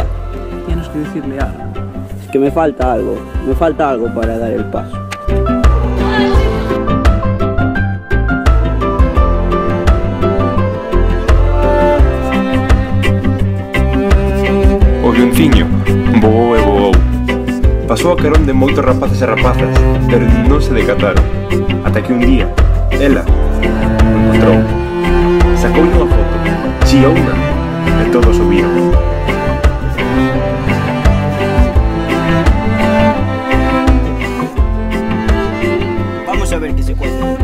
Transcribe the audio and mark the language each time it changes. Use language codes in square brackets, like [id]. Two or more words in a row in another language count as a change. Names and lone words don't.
[es] Tienes que decirle algo. Es que me falta algo. Me falta algo para dar el paso. [gl] O avionciño voou e voou. Pasou a carón de moitos rapaces e rapazas, pero non se decataron. Ata que un día, ela o encontrou. Sacou unha foto, chía unha, e todos o viron. [es] Vamos a ver que se cuenta.